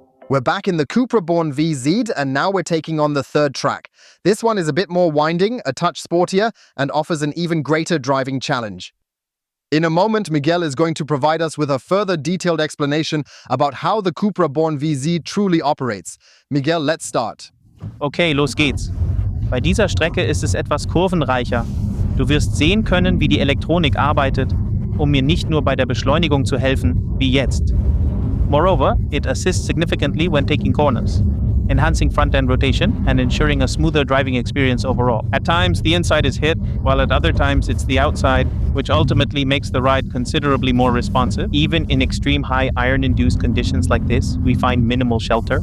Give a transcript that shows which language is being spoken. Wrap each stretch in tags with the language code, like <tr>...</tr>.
<en>We're back in the Cupra Born VZ, and now we're taking on the third track. This one is a bit more winding, a touch sportier, and offers an even greater driving challenge. In a moment, Miguel is going to provide us with a further detailed explanation about how the Cupra Born VZ truly operates. Miguel, let's start.</en> <de>Okay, los geht's. Bei dieser Strecke ist es etwas kurvenreicher. Du wirst sehen können, wie die Elektronik arbeitet, um mir nicht nur bei der Beschleunigung zu helfen, wie jetzt.</de> <en>Moreover, it assists significantly when taking corners, enhancing front-end rotation and ensuring a smoother driving experience overall. At times, the inside is hit, while at other times it's the outside, which ultimately makes the ride considerably more responsive. Even in extreme high iron-induced conditions like this, we find minimal shelter.</en>